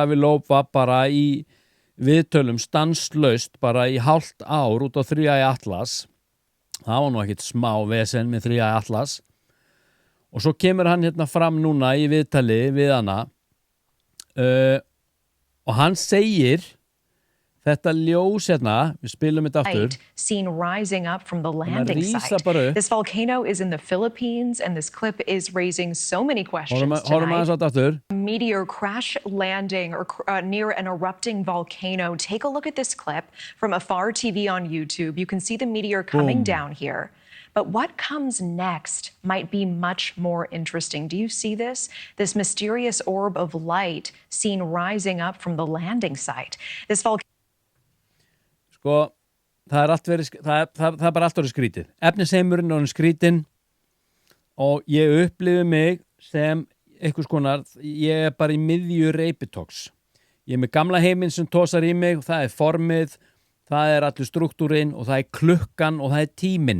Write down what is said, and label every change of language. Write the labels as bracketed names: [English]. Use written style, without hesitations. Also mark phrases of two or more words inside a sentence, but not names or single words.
[Icelandic] Avi Loeb var bara í viðtölum stanslaust bara í hálft ár út á 3i Atlas. Það var nú ekkert smá vesen með 3i Atlas. Og svo kemur hann hérna fram núna í viðtali við hana og hann segir þetta ljós hérna, við spilum þetta aftur. [English] Seen rising up from the landing site. This volcano is in the Philippines, and this clip is raising so many questions tonight. Meteor crash landing or near an erupting volcano. Take a look at this clip from Afar TV on YouTube. You can see the meteor coming down here. But what comes next might be much more interesting. Do you see this? This mysterious orb of light seen rising up from the landing site. This volcano. [Icelandic] Sko, það er bara allt orðið skrítið. Efnisheimurinn er orðið skrítinn og ég upplifi mig sem einhvers konar, ég er bara í miðju reipitoks. Ég er með gamla heiminn sem tosar í mig, það er formið, það er allur struktúrin og það er klukkan og það er tíminn.